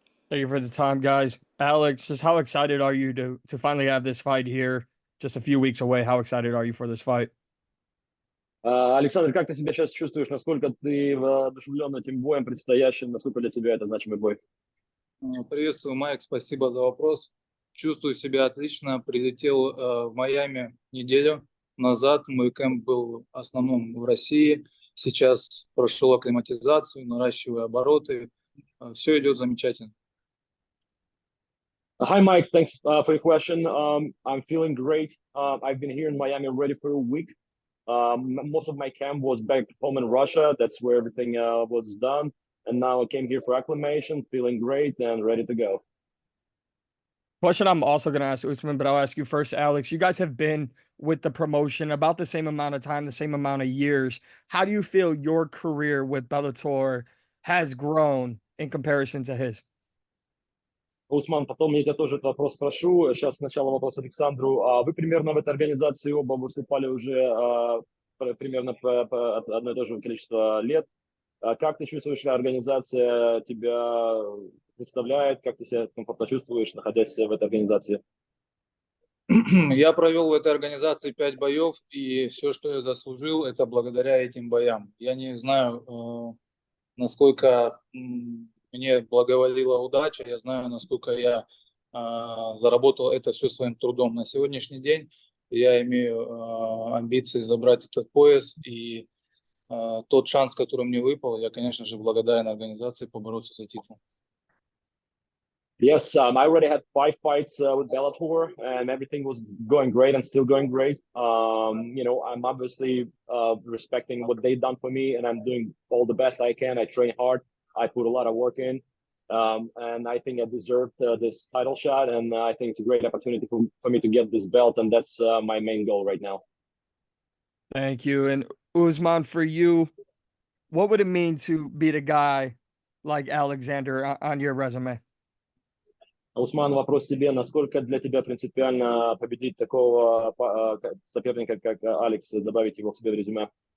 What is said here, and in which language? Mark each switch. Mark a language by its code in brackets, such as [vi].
[en] Thank you for the time, guys. Alex, just how excited are you to finally have this fight here, just a few weeks away? How excited are you for this fight? [ru] Александр, как ты себя сейчас чувствуешь? Насколько ты воодушевлен этим боем предстоящим? Насколько для тебя это значимый бой? Приветствую, Майк, спасибо за вопрос. Чувствую себя отлично. Прилетел в Майами неделю назад. Мой кэмп был в основном в России. Сейчас прошел акклиматизацию, наращиваю обороты. Все идет замечательно. [en] Hi, Mike. Thanks for your question. I'm feeling great. I've been here in Miami already for a week. Most of my camp was back home in Russia. That's where everything was done. And now I came here for acclimation, feeling great and ready to go. Question I'm also going to ask Usman, but I'll ask you first, Alex. You guys have been with the promotion about the same amount of time, the same amount of years. How do you feel your career with Bellator has grown in comparison to his? [ru] Усман, потом я тебя тоже этот вопрос спрошу. Сейчас сначала вопрос Александру. Вы примерно в этой организации оба выступали уже примерно по одно и то же количество лет. Как ты чувствуешь, организация тебя представляет? Как ты себя комфортно чувствуешь, находясь в этой организации? Я провел в этой организации 5 боев, и все, что я заслужил, это благодаря этим боям. Я не знаю, насколько мне благоволила удача, я знаю, насколько я заработал это все своим трудом. На сегодняшний день я имею амбиции забрать этот пояс, и тот шанс, который мне выпал, я, конечно же, благодарен организации побороться за титул. [en] Yes, I already had 5 fights with Bellator, and everything was going great and still going great. I'm obviously respecting what they've done for me, and I'm doing all the best I can. I train hard. I put a lot of work in, and I think I deserved this title shot, and I think it's a great opportunity for me to get this belt, and that's my main goal right now. Thank you. And Usman, for you, what would it mean to beat a guy like Alexander on your resume? [ru] Усман, вопрос тебе. Насколько для тебя принципиально победить такого соперника, как Алекс, добавить его к себе в резюме?